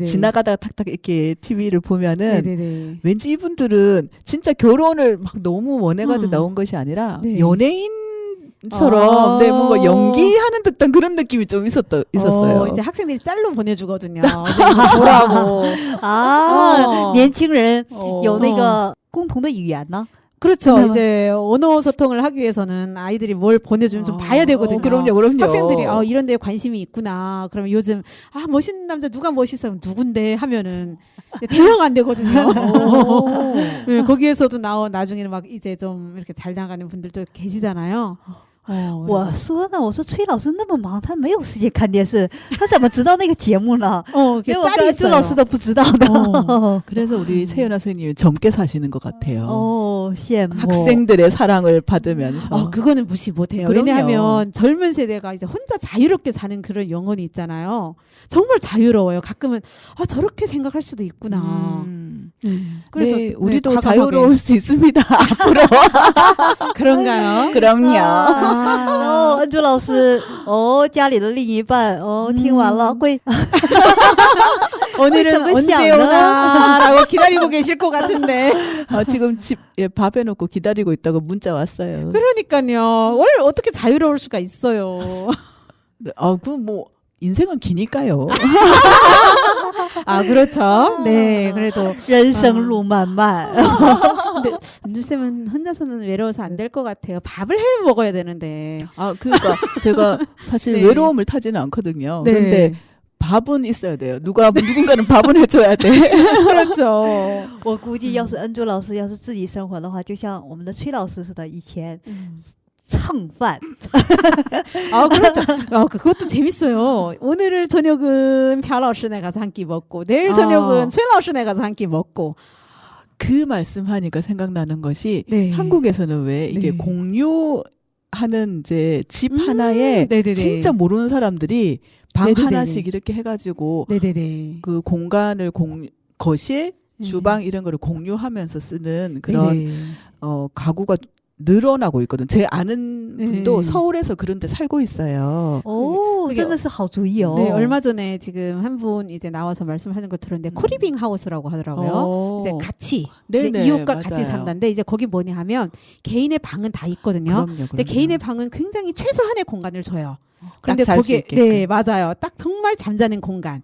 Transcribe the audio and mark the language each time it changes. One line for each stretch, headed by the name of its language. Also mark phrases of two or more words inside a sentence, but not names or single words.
Korean: 지나가다가 탁탁 이렇게 TV를 보면은 네네네. 왠지 이분들은 진짜 결혼을 막 너무 원해가지고 음. 나온 것이 아니라 네. 연예인처럼 아. 네, 뭔가 연기하는 듯한 그런 느낌이 좀 있었어요. 이제 학생들이 짤로 보내주거든요. 이제 이거 보라고.
Chinese: 啊，
Korean: 어.
Chinese: 年轻人
Korean: 어.
Chinese: 有那个共同的语言呢。
Korean: 그렇죠. 그나마. 이제 언어 소통을 하기 위해서는 아이들이 뭘 보내주면 좀 봐야 되거든요. 그럼요. 학생들이 이런 데에 관심이 있구나. 그러면 요즘 멋있는 남자 누가 멋있어? 누군데 하면은 대화가 안 되거든요. 네, 거기에서도 나중에는 막 이제 좀 이렇게 잘 나가는 분들도 계시잖아요.
Chinese: 我说呢，我说崔老师那么忙，他没有时间看电视，他怎么知道那个节目呢？
Korean: 그게
Chinese: 连我
Korean: 짤이
Chinese: 跟朱
Korean: 있어요.
Chinese: 老师都不知道的。
Korean: 그래서 우리 세연아 선생님이 젊게 사시는 것 같아요.
Chinese: 哦，羡慕
Korean: 학생들의 사랑을 받으면서. 그거는 무시 못해요. 그럼요. 왜냐하면 젊은 세대가 이제 혼자 자유롭게 사는 그런 영혼이 있잖아요. 정말 자유로워요. 가끔은 저렇게 생각할 수도 있구나. 그래서 네, 우리도 과감하게. 자유로울 수 있습니다. 앞으로. 그런가요? 그럼요.
Chinese: 恩珠老师，家里的另一半，听完了会
Korean: 오늘은 왜 언제 저거 오나라고 기다리고 계실 것 같은데. 지금 집에 밥 해놓고 기다리고 있다고 문자 왔어요. 그러니까요. 원래 어떻게 자유로울 수가 있어요. 그 뭐 인생은 기니까요. 아, 그렇죠. 네, 그래도
Chinese: 人生路漫漫。
Korean: 근데 은주쌤은 혼자서는 외로워서 안 될 것 같아요. 밥을 해 먹어야 되는데. 아, 그러니까 제가 사실 네. 외로움을 타지는 않거든요. 네. 근데 밥은 있어야 돼요. 누군가는 밥은 해줘야 돼. 그렇죠.
Chinese: 我估计要是恩珠老师要是自己生活的话，就像我们的崔老师似的，以前蹭饭。
Korean: 아, 그렇죠. 그것도 재밌어요. 오늘 저녁은 朴老师네 가서 한 끼 먹고 내일 저녁은 崔老师네 가서 한 끼 먹고. 그 말씀하니까 생각나는 것이 네. 한국에서는 왜 이게 네. 공유하는 이제 집 하나에 네네네. 진짜 모르는 사람들이 방 네네네네. 하나씩 이렇게 해가지고 네네네. 그 공간을 거실, 네. 주방 이런 거를 공유하면서 쓰는 그런 네네. 가구가 늘어나고 있거든. 제 아는 분도 네. 서울에서 그런 데 살고 있어요.
Chinese: 哦，
Korean: 그게
Chinese: 真的是好主意哦。
Korean: 네, 얼마 전에 지금 한 분 이제 나와서 말씀하는 거 들었는데 코리빙 하우스라고 하더라고요. 이제 같이 이제 네네, 이웃과 맞아요. 같이 산다는데 이제 거기 뭐냐 하면 개인의 방은 다 있거든요. 근데 그럼요. 개인의 방은 굉장히 최소한의 공간을 줘요. 그런데 잘 수 거기에 있게끔. 네, 맞아요. 딱 정말 잠자는 공간.